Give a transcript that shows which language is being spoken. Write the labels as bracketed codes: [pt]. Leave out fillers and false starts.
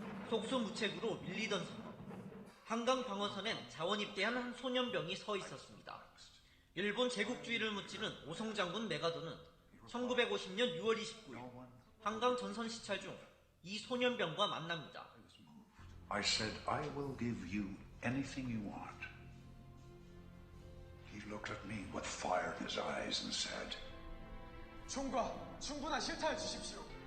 [ko] 속수무책으로 밀리던 상황. 한강 방어선엔 자원 입대한 한 소년병이 서 있었습니다. 일본 제국주의를 무찌른 오성장군 메가더는 1950년 6월 29일 한강 전선 시찰 중 이 소년병과 만납니다. [en] I said, I will give you anything you want. He looked at me with fire in his eyes and said, [ko] 총과 충분한 실타를 주십시오.